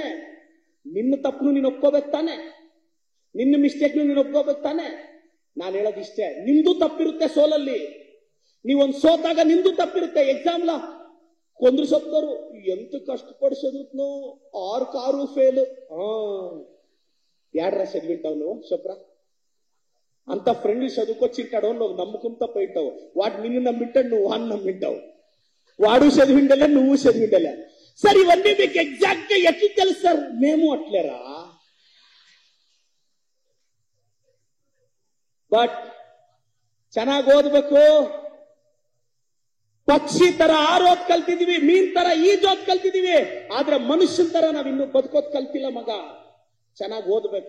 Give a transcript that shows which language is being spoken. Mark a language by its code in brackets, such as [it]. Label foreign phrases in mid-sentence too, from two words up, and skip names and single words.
[kn] ನಿನ್ನ ತಪ್ಪನು ನೀನು ಒಪ್ಕೋಬೇಕು ತಾನೆ? ನಿನ್ನ ಮಿಸ್ಟೇಕ್ನು ನೀನು ಒಪ್ಕೋಬೇಕು ತಾನೆ? ನಾನು ಹೇಳೋದಿಷ್ಟೇ, ನಿಂದು ತಪ್ಪಿರುತ್ತೆ ಸೋಲಲ್ಲಿ. ನೀವೊಂದು ಸೋತಾಗ ನಿಂದು ತಪ್ಪಿರುತ್ತೆ. ಎಕ್ಸಾಮ್ಲ ಕೊಂದ್ರು ಸತ್ತರು ಎಂತ ಕಷ್ಟಪಡಿಸೋದು, 6 ಫೇಲ್. [te] ಯಾರ చదివింటావు ಶುಭ್ರ అంత ఫ్రెండ్లు చదువుకొచ్చింటాడు, నువ్వు నమ్ముకుంటా పోయింటావు. వాడు నిన్ను నమ్మింటాడు, నువ్వు వాడిని నమ్మింటావు. వాడు చదివిండలే, నువ్వు చదివిండలే. సార్ ఇవన్నీ మీకు ఎగ్జాక్ట్ గా ఎట్లా తెలుసు సార్? మేము అట్లేరా. [kn] ಬಟ್ ಚೆನ್ನಾಗಿ ಓದ್ಬೇಕು. ಪಕ್ಷಿ ತರ ಆರೋದ್ ಕಲ್ತಿದೀವಿ, ಮೀನ್ ತರ ಈಜೋದ್ ಕಲ್ತಿದೀವಿ, ಆದ್ರೆ ಮನುಷ್ಯನ್ ತರ ನಾವಿನ್ನು ಬದುಕೋದ್ ಕಲ್ತಿಲ್ಲ ಮಗ. ಚೆನ್ನಾಗಿ ಓದ್ಬೇಕು.